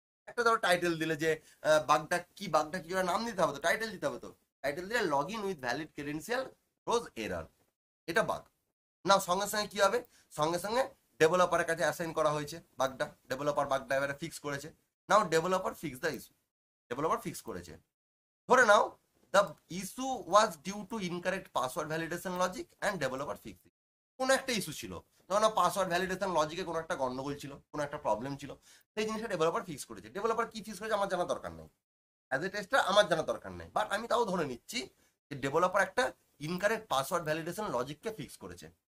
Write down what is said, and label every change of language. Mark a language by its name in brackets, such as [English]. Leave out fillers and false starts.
[Bangla] একটা ধরো টাইটেল দিলে যে বাগটা কি, বাগটা কি নাম দিতে হবে, তো টাইটেল দিতে হবে, তো টাইটেল দিলে [English] log in with valid credential throws error, [Bangla] এটা বাগ। নাও সঙ্গে সঙ্গে কি হবে? সঙ্গে সঙ্গে ডেভেলপারের কাছে অ্যাসাইন করা হয়েছে বাগটা, ডেভেলপার বাগটা এবারে ফিক্স করেছে। [English] now developer fix the issue, [Bangla] developer fix করেছে। ধরে নাও [English] the issue was due to incorrect password validation logic and developer fixed it. [Bangla] কোনো একটা ইস্যু ছিল, ধরো না পাসওয়ার্ড ভ্যালিডেশন লজিকে কোনো একটা গন্ডগোল ছিল, কোনো একটা প্রবলেম ছিল, সেই জিনিসটা ডেভেলপার ফিক্স করেছে। ডেভেলপার কি ফিক্স করেছে আমার জানা দরকার নেই, [English] as a tester [Bangla] আমার জানা দরকার নেই, বাট আমি তাও ধরে নিচ্ছি যে ডেভেলপার একটা ইনকারেক্ট পাসওয়ার্ড ভ্যালিডেশন লজিককে ফিক্স করেছে।